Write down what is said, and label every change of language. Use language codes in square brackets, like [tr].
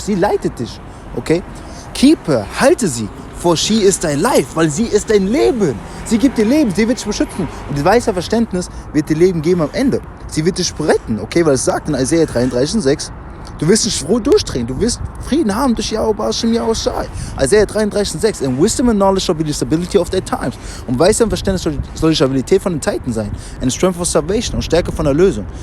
[de] Sie leitet dich. Okay? [en] Keep her. [de] Halte sie. [en] For she is [de] dein Life. Weil sie ist dein Leben. Sie gibt dir Leben. Sie wird dich beschützen. Und das weiße Verständnis wird dir Leben geben am Ende. Sie wird dich retten. Okay? Weil es sagt in Isaiah 33,6, du wirst nicht durchdrehen. Du wirst Frieden haben durch Yahweh Bashim Yoshai. Isaiah 33,6. [en] And wisdom and knowledge shall be the stability of their times. [de] Und Weisheit und Verständnis soll die Stabilität von den Zeiten sein. [en] And strength for salvation. [de] Und Stärke von der Lösung.